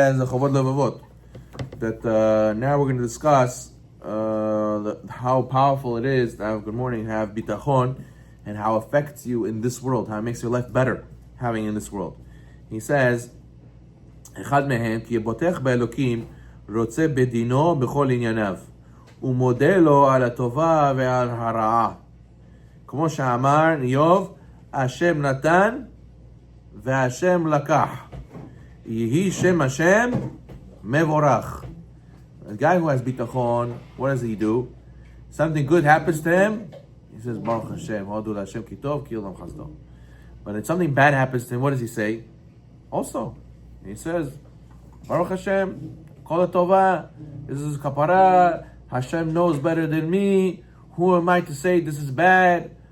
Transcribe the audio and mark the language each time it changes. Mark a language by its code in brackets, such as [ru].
[en] As the Chovot Levavot, that now we're going to discuss how powerful it is to have have bitachon, and how it affects you in this world, how it makes your life better having in this world. He says, [he] אחד מהם כי יבוטח באלוקים רוצה בדינו בכל ענייניו ומודה לו על הטובה ועל הרעה. כמו שאמר איוב, השם נתן והשם לקח. יהי שם השם מבורך. [en] A guy who has bitachon, what does he do? Something good happens to him, he says, [he] Baruch Hashem, Hodu Hashem ki tov, ki olam chasdo. [en] But if something bad happens to him, what does he say? Also, he says, Baruch Hashem, kol tova, this is kapara, Hashem knows better than me, who am I to say this is bad?